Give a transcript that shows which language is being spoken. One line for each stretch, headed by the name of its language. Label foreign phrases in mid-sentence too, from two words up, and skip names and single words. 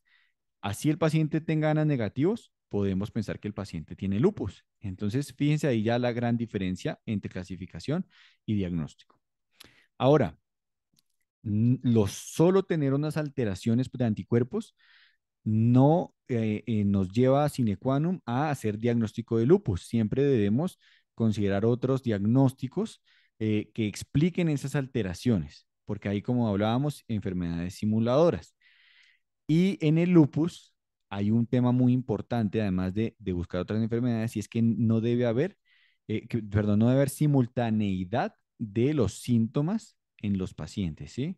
Spanish: Así el paciente tenga ANAS negativos, podemos pensar que el paciente tiene lupus. Entonces, fíjense ahí ya la gran diferencia entre clasificación y diagnóstico. Ahora, solo tener unas alteraciones de anticuerpos no nos lleva a
Latin: sine qua non
Spanish: a hacer diagnóstico de lupus. Siempre debemos considerar otros diagnósticos que expliquen esas alteraciones, porque ahí, como hablábamos, enfermedades simuladoras. Y en el lupus hay un tema muy importante, además de buscar otras enfermedades, y es que no debe haber, perdón, no debe haber simultaneidad de los síntomas en los pacientes, ¿sí?